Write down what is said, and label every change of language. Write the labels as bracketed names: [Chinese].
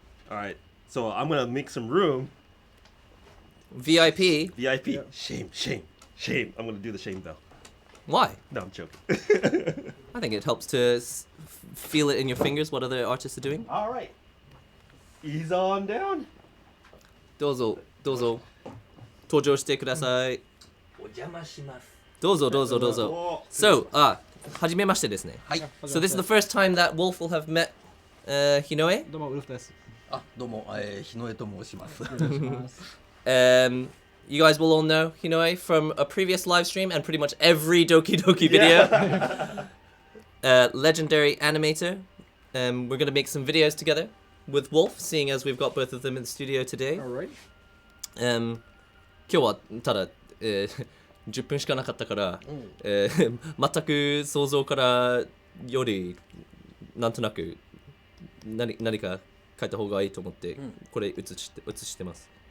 [English] All right, so I'm gonna make some room. VIP. Yeah. Shame. I'm gonna do the shame though. Why? No, I'm joking. I think it helps to feel it in your fingers what other artists are doing. All right. Ease on down. [Japanese] どうぞ登場してください。お邪魔します。どうぞ。 So, はじめましてですね。はい。 [English] So this is the first time that Wolf will have met Hinoe. [Japanese] どうもウルフです。どうも日野江と申します。 [English] You guys will all know Hinoe from a previous live stream and pretty much every Doki Doki video. Legendary animator. We're going to make some videos together with Wolf, seeing as we've got both of them in the studio today. Alright. [Japanese] 今日はただ、10分しかなかったから、全く想像からよりなんとなく何か書いた方がいいと思って、これ写してます。